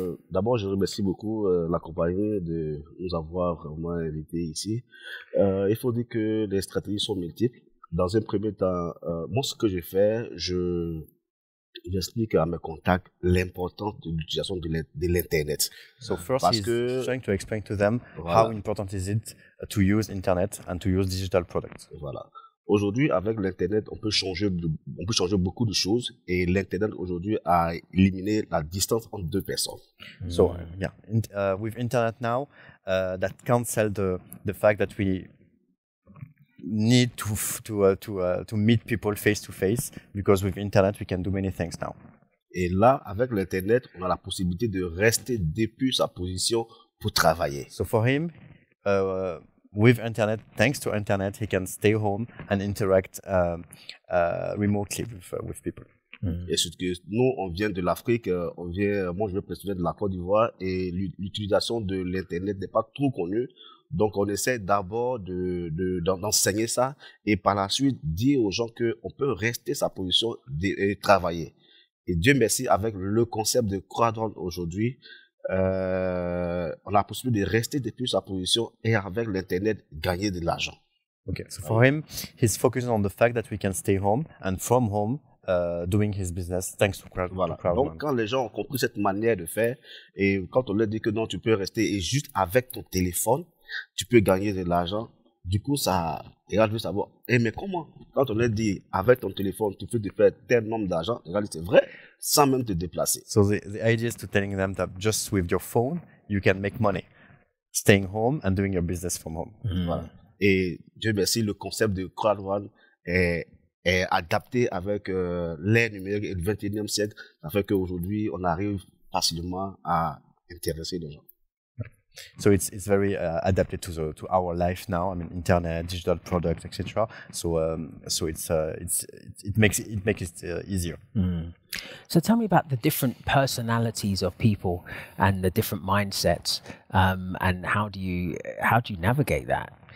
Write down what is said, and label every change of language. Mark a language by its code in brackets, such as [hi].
[fr] D'abord, je remercie beaucoup la compagnie de nous avoir vraiment invités ici. Il faut dire que les stratégies sont multiples. Dans un premier temps, moi, ce que je fais, j'explique à mes contacts l'importance de l'utilisation de l'Internet. [en] So first, he's trying to explain to them how important is it to use Internet and to use digital products. [fr] Voilà. Aujourd'hui, avec l'Internet, on peut changer beaucoup de choses et l'Internet aujourd'hui a éliminé la distance entre deux personnes. [en] So yeah, with Internet now, that cancel the fact that we need to meet people face to face, because with Internet we can do many things now. [fr] Et là, avec l'Internet, on a la possibilité de rester depuis sa position pour travailler. [en] So for him, with Internet, thanks to Internet, he can stay home and interact remotely with people. [fr] Et surtout que nous, on vient de l'Afrique, moi je viens de la Côte d'Ivoire et l'utilisation de l'Internet n'est pas trop connue. Donc on essaie d'abord d'enseigner ça et par la suite dire aux gens qu'on peut rester sa position et travailler. Et Dieu merci, avec le concept de Crowd One aujourd'hui, on a la possibilité de rester depuis sa position et avec l'Internet gagner de l'argent. [en] Okay, so for him, he's focusing on the fact that we can stay home and from home doing his business thanks to Crowd. [fr] Voilà. [en] To Crowd [fr] Donc, [en] One. [fr] quand les gens ont compris cette manière de faire, et quand on leur dit que non, tu peux rester, et juste avec ton téléphone, tu peux gagner de l'argent, du coup, ça, les gars veulent savoir, mais comment? Quand on leur dit, avec ton téléphone, tu peux te faire tel nombre d'argent, les gars disent, c'est vrai, sans même te déplacer. [en] So the idea is to telling them that just with your phone, you can make money, staying home and doing your business from home. [fr] Voilà. Et Dieu merci, le concept de Crowd One est adapté avec l'ère numérique et le 21e siècle. Ça fait qu'aujourd'hui, on arrive facilement à intéresser les gens. [en] So it's very adapted to our life now. I mean, internet, digital products, etc. So it makes it easier. So tell me about the different personalities of people and the different mindsets, and how do you navigate that?